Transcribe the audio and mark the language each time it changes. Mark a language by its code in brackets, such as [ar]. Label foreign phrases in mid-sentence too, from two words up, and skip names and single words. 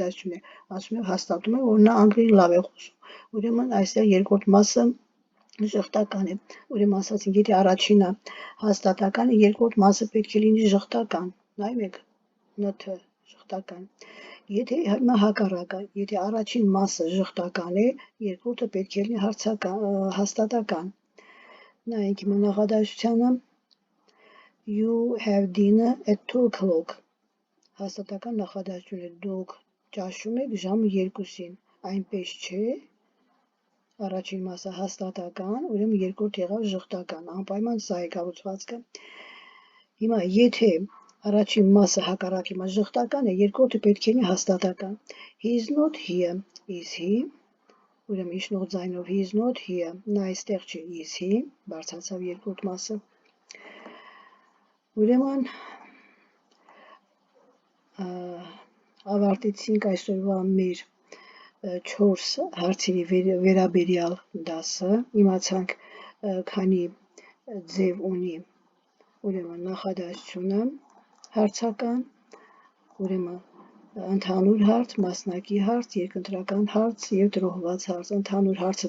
[hy] է, ասում եմ հաստատում է, որ նա անգլերեն լավ է խոսում։ Ուրեմն այստեղ երկրորդ մասը ժխտական է։ Ուրեմն ասացինք, եթե առաջինը հաստատական է, երկրորդ մասը պետք է լինի ժխտական։ Նայում եք, ն-ը ժխտական։ Եթե հիմա հակառակը, եթե առաջին մասը ժխտական է, երկրորդը պետք է լինի հաստատական։ Նայենք հիմա նախադասությանը [en] You have dinner at 2 o'clock. [hy] Հաստատական նախադասություն է դուք ճաշում եք ժամը 2-ին, այնպես չէ, առաջին մասը հաստատական, ուրեմն երկրորդ եղավ ժխտական, անպայման սա է կառուցվածքը։ Հիմա եթե առաջին մասը հակառակ հիմա ժխտական է, երկրորդը պետք է լինի հաստատական։ [en] He is not here, is he? [hy] Ուրեմն իջնող ձայնով [en] he is not here, [hy] նա այստեղ չէ, [en] is he, [hy] բարձրացավ երկրորդ մասը։ Ուրեմն ավարտեցինք այսօրվա մեր 4 հարցերի վերաբերյալ դասը, իմացանք քանի ձև ունի, ուրեմն նախադասությունը, հարցական, ուրեմն ընդհանուր հարց, մասնակի հարց, երկընտրական հարց և տրոհված հարց։ Ընդհանուր հարցը